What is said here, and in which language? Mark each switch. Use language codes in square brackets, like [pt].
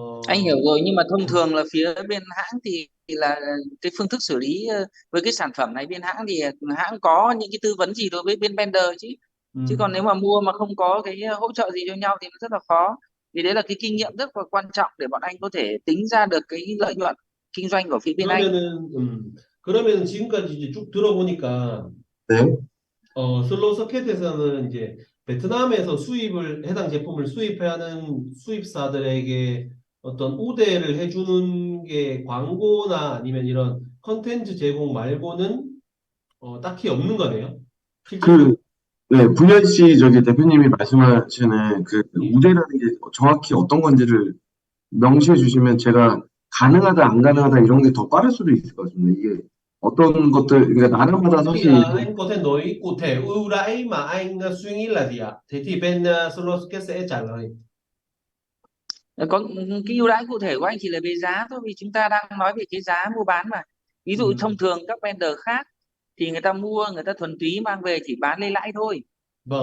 [vi] Anh hiểu rồi, nhưng mà thông thường là phía bên hãng thì là cái phương thức xử lý với cái sản phẩm này, bên hãng thì hãng có những cái tư vấn gì đối với bên vendor chứ, chứ còn nếu mà mua mà không có cái hỗ trợ gì cho nhau thì nó rất là khó. Vì đấy là cái kinh nghiệm rất là quan trọng để bọn anh có thể tính ra được cái lợi nhuận kinh doanh của phía bên anh. [ko] 그러면은 지금까지 이제 쭉 들어보니까 네. 슬로우 서킷에서는 이제 베트남에서 해당 제품을 수입하는 수입사들에게 어떤 우대를 해주는 게 광고나 아니면 이런 컨텐츠 제공 말고는 딱히 없는 거네요. 실질적으로. 그, 네, 분현 씨 저기 대표님이 말씀하시는 그 예. 우대라는 게 정확히 어떤 건지를 명시해 주시면 제가 가능하다, 안 가능하다 이런 게 더 빠를 수도 있을 것 같습니다. 이게 어떤 것들, 그러니까 나라마다 [vi] Thì [ko] 사실 [vi] anh có thể nói cụ thể ưu đãi mà anh suy nghĩ là gì ạ? Thế thì bên Slow Socket sẽ trả lời. Có cái ưu đãi cụ thể của anh chỉ là về giá thôi, vì chúng ta đang nói về cái giá mua bán mà. Ví dụ thông thường các vendor khác thì người ta mua, người ta thuần túy mang về chỉ bán lấy lãi thôi, đúng